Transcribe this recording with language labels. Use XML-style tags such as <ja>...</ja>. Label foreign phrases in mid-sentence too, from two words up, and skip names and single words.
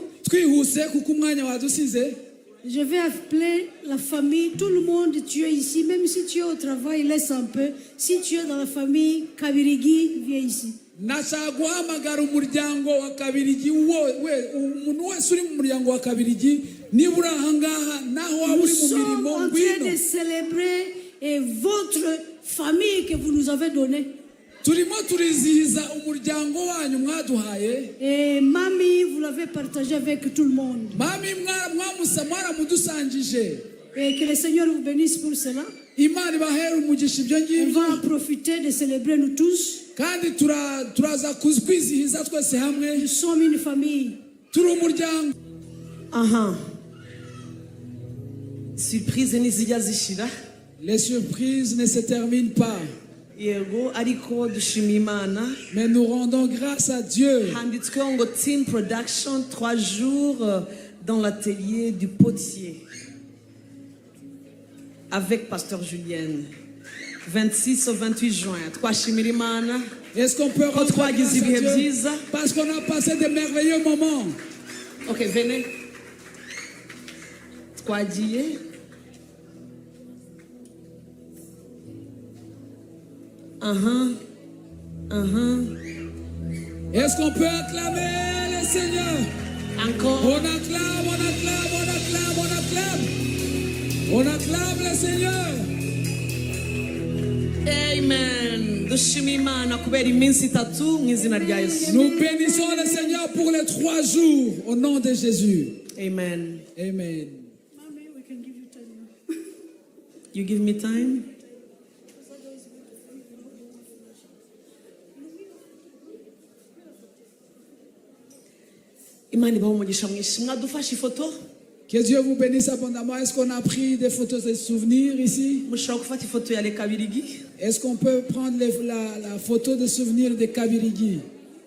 <rw>twihuse kuko umwanya wadusize.</rw> <fr>Je vais appeler la famille, tout le monde, tu es ici, même si tu es au travail, laisse un peu. Si tu es dans la famille, Kabirigi, viens ici.</fr> <rw>Nashaka guhamagara umuryango wa Kabirigi umuntu wese uri mu muryango wa Kabirigi nibura ahangaha naho waba</rw> <fr>Nous</fr> <rw>uri mu</rw> <fr>sommes</fr> <rw>mirimo</rw> <fr>en train</fr> <rw>ngwino.</rw> <fr>de célébrer votre famille que vous nous avez donnée.</fr> <rw>Turimo turizihiza umuryango wanyu mwaduhaye.</rw> <fr>Et mamie, vous l'avez partagé avec tout le monde.</fr> <rw>Mami mwaramudusangije.</rw> <fr>Et que le Seigneur vous bénisse pour cela.</fr> <rw>Imana ibahere umugisha ibyo</rw> <fr>On</fr> <rw>ngibyo.</rw> <fr>va en profiter de célébrer nous tous.</fr> <rw>Kandi turaza kwizihiza twese hamwe.</rw> <fr>Nous sommes une famille.</fr> <rw>Turi umuryango. aha surprise ntizijya zishira</rw> <fr>Les surprises ne se terminent pas.</fr> <rw>yego ariko dushima imana</rw> <fr>Mais nous rendons grâce à Dieu.</fr> <rw>handitsweho ngo</rw> <en>team production</en> <fr>3 jours dans l'atelier du potier avec pasteur Julienne 26 au 28 juin</fr> <rw>twashimira imana</rw> <fr>Est-ce qu'on peut rendre Trois grâce à Gizibi Dieu? Hebziza. Parce qu'on a passé de merveilleux moments. ok venez twagiye Est-ce qu'on peut acclamer le Seigneur? encore On acclame, on acclame, on acclame, on acclame. On acclame le Seigneur.</fr> <rw>amen dushima imana kubera iminsi itatu mu izina rya yesu</rw> <fr>Nous bénissons le Seigneur pour les 3 jours au nom de Jésus.</fr> <rw>amen</rw> <fr>Amen. Mamie,</fr> <en>we can give you time now. you give me time</en> <rw>imana ibaho umugisha mwinshi mwadufashe ifoto</rw> <fr>Que Dieu vous bénisse abondamment. Est-ce qu'on a pris des photos de souvenirs ici?</fr> <rw>mushobora gufata ifoto ya Kabirigi</rw> <fr>Est-ce qu'on peut prendre la photo de souvenir de Kabirigi?</fr>